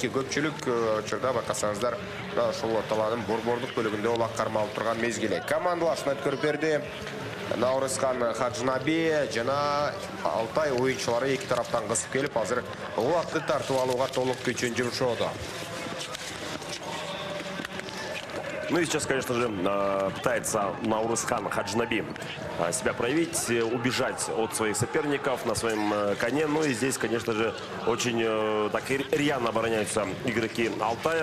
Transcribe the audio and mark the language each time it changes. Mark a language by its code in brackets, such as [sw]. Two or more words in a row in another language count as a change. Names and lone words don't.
[ky] Көпчүлүк учурда байкасаңыздар ушул орталанын борбордук бөлүгүндө улак кармалып турган мезгили. Командалашма өткөрүп берди. Наурызхан Хаджнаби жана Алтай оюнчулары эки тараптан кысып келип, азыр улакты тартып алууга толук күчүн жумшоодо. [ru] Ну и сейчас, конечно же, пытается Наурызхан Хаджнаби себя проявить, убежать от своих соперников на своем коне. Ну и здесь, конечно же, очень так рьяно обороняются игроки Алтая.